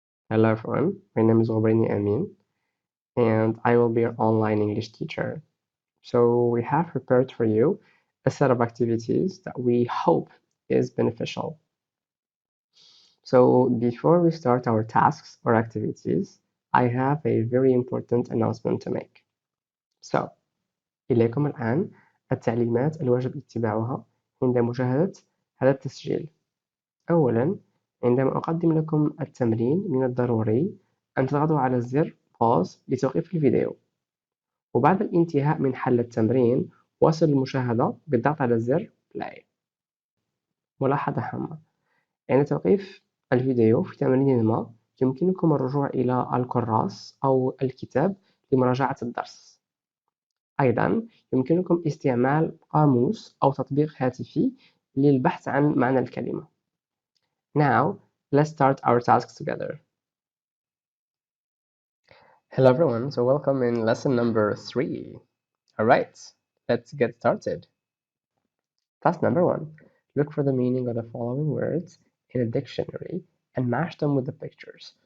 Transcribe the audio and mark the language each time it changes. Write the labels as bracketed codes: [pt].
[en] Hello everyone, my name is Robert Amin and I will be your online English teacher. So we have prepared for you a set of activities that we hope is beneficial. So before we start our tasks or activities, I have a very important announcement to make. [ar] So إليكم الآن التعليمات الواجب اتباعها عند مشاهدة هذا التسجيل. أولا، عندما أقدم لكم التمرين من الضروري أن تضغطوا على زر pause لتوقيف الفيديو، وبعد الانتهاء من حل التمرين واصل المشاهدة بالضغط على زر play. ملاحظة هامة: عند توقيف الفيديو في تمرين ما يمكنكم الرجوع إلى الكراس أو الكتاب لمراجعة الدرس. أيضا يمكنكم استعمال قاموس أو تطبيق هاتفي للبحث عن معنى الكلمة. [en] Now, let's start our tasks together. Hello everyone, so welcome in lesson number 3. Alright, let's get started. Task number 1. Look for the meaning of the following words in a dictionary and match them with the pictures.